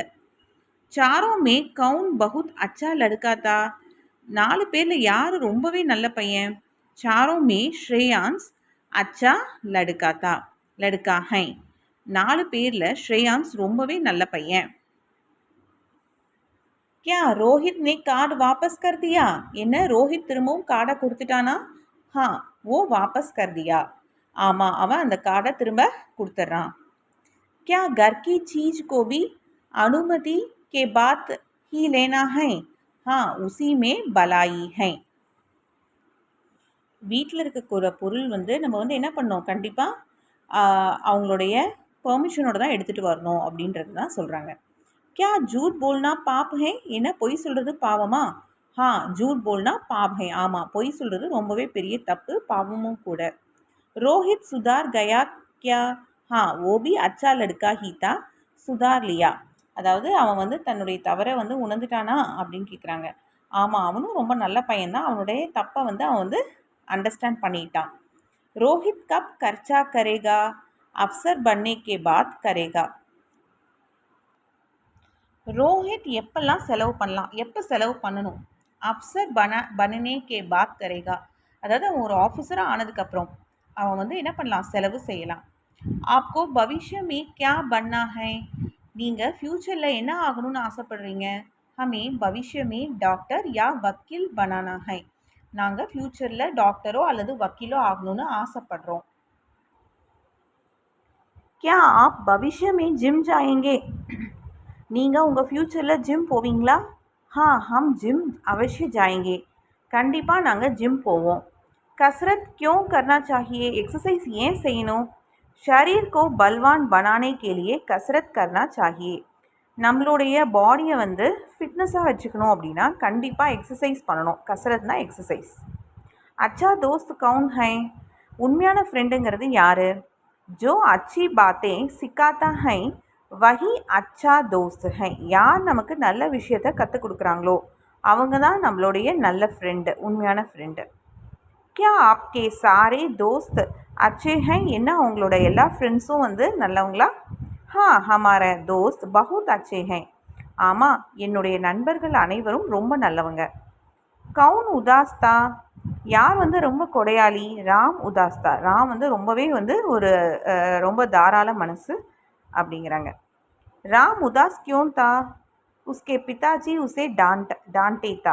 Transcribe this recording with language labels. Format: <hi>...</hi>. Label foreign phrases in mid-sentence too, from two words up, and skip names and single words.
<hi>चारों में कौन बहुत अच्छा लड़का था,</hi> <ta>4 பேரில் யார் ரொம்பவே நல்ல பையன்?</ta> <hi>चारों में श्रेयांस अच्छा लड़का था, लड़का है,</hi> <ta>4 பேரில் ஸ்ரேயான்ஸ் ரொம்பவே நல்ல பையன்.</ta> <hi>क्या रोहित ने कार्ड वापस कर दिया?</hi> <ta>என்ன ரோஹித் திரும்பவும் கார்டை கொடுத்துட்டானா?</ta> <hi>हाँ वो वापस कर दिया.</hi> <ta>ஆமாம் அவன் அந்த கார்டை திரும்ப கொடுத்துட்றான்.</ta> <hi>क्या घर की चीज को भी अनुमति के बाद ही लेना है? हाँ उसी में भलाई है.</hi> <ta>வீட்டில் இருக்கக்கூடிய பொருள் வந்து நம்ம வந்து என்ன பண்ணோம், கண்டிப்பாக அவங்களுடைய பெர்மிஷனோட தான் எடுத்துகிட்டு வரணும் அப்படின்றது தான் சொல்கிறாங்க.</ta> <hi>क्या झूठ बोलना पाप है?</hi> <ta>என்ன பொய் சொல்கிறது பாவமா?</ta> <hi>हाँ झूठ बोलना पाप है.</hi> <ta>ஆமாம் பொய் சொல்கிறது ரொம்பவே பெரிய தப்பு, பாவமும் கூட.</ta> <hi>रोहित सुधार गया क्या? हाँ वो भी अच्छा लड़का ही था, सुधार लिया.</hi> <ta>அதாவது அவன் வந்து தன்னுடைய தவறை வந்து உணர்ந்துட்டானா அப்படின்னு கேட்குறாங்க. ஆமாம் அவனும் ரொம்ப நல்ல பையன்தான், அவனுடைய தப்பை வந்து அவன் வந்து अंडरस्टैंड பண்ணிட்டான்.</ta> <hi>रोहित कब खर्चा करेगा? अफसर बनने के बाद करेगा.</hi> <ta>ரோஹித் எப்பெல்லாம் செலவு பண்ணலாம், எப்போ செலவு பண்ணணும்?</ta> <hi>अफसर बनने के बाद करेगा.</hi> <ta>அதாவது அவன் ஒரு ஆஃபீஸராக ஆனதுக்கப்புறம் அவன் வந்து என்ன பண்ணலாம், செலவு செய்யலாம்.</ta> <hi>आपको भविष्य में क्या बनना है?</hi> <ta>நீங்கள் ஃப்யூச்சரில் என்ன ஆகணும்னு ஆசைப்படுறீங்க?</ta> <hi>हमें भविष्य में डॉक्टर या वकील बनाना है.</hi> <ta>நாங்கள் ஃப்யூச்சரில் டாக்டரோ அல்லது வக்கீலோ ஆகணும்னு ஆசைப்படுறோம்.</ta> <hi>क्या आप भविष्य में जिम जाएंगे?</hi> <ta>நீங்கள் உங்கள் ஃப்யூச்சரில் ஜிம் போவீங்களா?</ta> <hi>हाँ हम जिम अवश्य जाएंगे.</hi> <ta>கண்டிப்பாக நாங்கள் ஜிம் போவோம்.</ta> <hi>कसरत क्यों करना चाहिए? एक्सरसाइज</hi> <ta>ஏன் செய்யணும்?</ta> <hi>शरीर को बलवान बनाने के लिए कसरत करना चाहिए.</hi> <ta>நம்மளுடைய பாடியை வந்து ஃபிட்னஸாக வச்சுக்கணும் அப்படின்னா கண்டிப்பாக எக்ஸசைஸ் பண்ணணும். கசரத்னா எக்ஸசைஸ்.</ta> <hi>अच्छा दोस्त कौन है?</hi> <ta>உண்மையான ஃப்ரெண்டுங்கிறது யார்?</ta> <hi>जो अच्छी बातें सिखाता है वही अच्छा दोस्त है.</hi> <ta>யார் நமக்கு நல்ல விஷயத்தை கற்றுக் கொடுக்குறாங்களோ அவங்க தான் நம்மளுடைய நல்ல ஃப்ரெண்டு, உண்மையான ஃப்ரெண்டு.</ta> <hi>क्या आपके सारे दोस्त अच्छे हैं?</hi> <ta>என்ன அவங்களோட எல்லா ஃப்ரெண்ட்ஸும் வந்து நல்லவங்களா?</ta> <hi>हाँ हमारे दोस्त बहुत अच्छे हैं.</hi> <ta>ஆமாம் என்னுடைய நண்பர்கள் அனைவரும் ரொம்ப நல்லவங்க.</ta> <hi>कौन उदास था?</hi> <ta>யார் வந்து ரொம்ப கொடையாளி?</ta> <hi>राम उदास था.</hi> <ta>ராம் வந்து ரொம்பவே வந்து ஒரு ரொம்ப தாராள மனசு அப்படிங்கிறாங்க.</ta> <hi>राम उदास क्यों था? उसके पिताजी उसे डांटे था.</hi>